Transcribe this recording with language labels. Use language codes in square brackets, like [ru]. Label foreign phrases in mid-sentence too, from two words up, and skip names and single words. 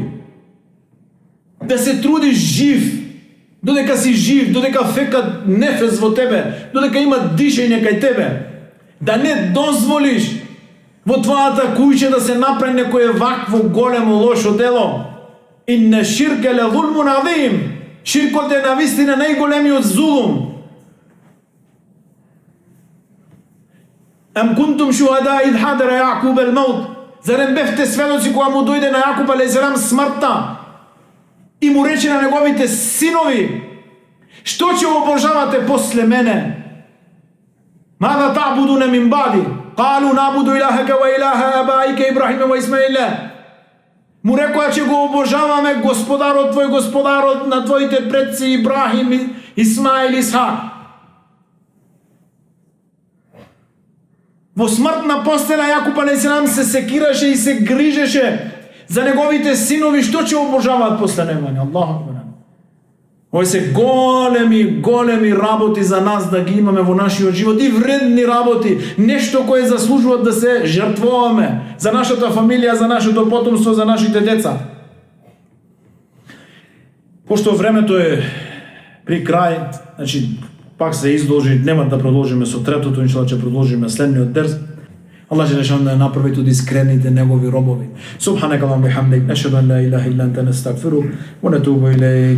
[mk] Да се трудиш жив, додека си жив, додека фека нефес во тебе, додека има дишење кај тебе, да не дозволиш во твојата куќа да се направи некое вакво големо лошо дело. [ar] إن الشرك لظلم عظيم. [mk] Ширкот е навистина најголемиот зулум. [ar] أم كنتم شهداء إذ حضر يعقوب الموت. [mk] Зарем бевте сведоци кога му дојде на Јакуб алейхиссалам смртта и му рече на неговите синови: "Што ќе обожавате после мене?" [ar] ما تعبدون من بعدي? قالوا نعبد إلهك وإله آبائك إبراهيم وإسماعيل. [mk] Му рекоа: "Ќе го обожаваме Господарот твој, Господарот на твоите предци Ибрахим, Исмаил, Исхак." Во смртна постела Јакуб алейхиссалам се секираше и се грижеше за неговите синови, што ќе обожаваат после него. [ar] الله أكبر. [mk] Ови се големи работи за нас да ги имаме во нашиот живот, и вредни работи, нешто кое заслужуваат да се жртвуваме за нашата фамилија, за нашето потомство, за нашите деца. Пошто времето е при крај, значи пак се издолжи, нема да продолжиме со третото, иншалла ќе продолжиме следниот дерс. Аллах джелешану да направи туди искрените негови робови. [ar] سبحانك اللهم بحمدك، نشهد أن لا إله إلا أنت، نستغفرك ونتوب إليك.